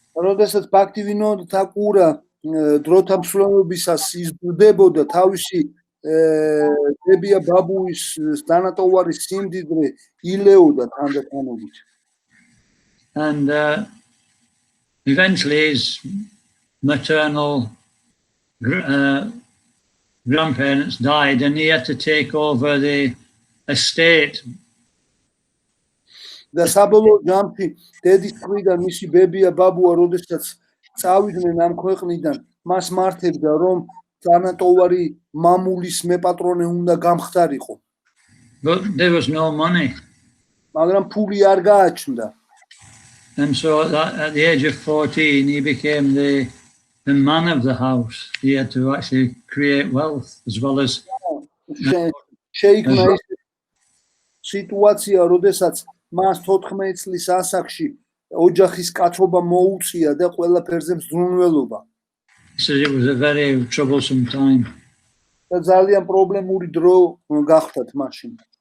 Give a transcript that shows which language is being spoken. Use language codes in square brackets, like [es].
[ka] როდესაც ბაქტივინოდ თაკურა დროთა მსვლელობისას იზრდებოდა, თავისი დებია ბაბუის დანატოვარი სიმდიდრე ილეოდა თანდათანობით. [en] And eventually his maternal grandparents died, and he had to take over the estate. [ka] და საბოლოო ჯამში დედის მხრიდან მისი ბებია ბაბუა როდესაც წავიდნენ ამ ქვეყნიდან, მას მართებდა რომ დანატოვარი მამულის მეპატრონე უნდა გამხდარიყო. [en] But there was no money. [ka] მაგრამ ფული არ გააჩნდა. [en] And so at the age of 14, he became the man of the house. He had to actually create wealth as well as. [ka] შეიქმნა ის სიტუაცია, როდესაც მას 14 წლის ასაკში ოჯახის კაცობა მოუწია და ყველაფერზე მზრუნველობა. [en] So it was a very troublesome time. [ka] და ძალიან პრობლემური დრო გახდათ მაშინ.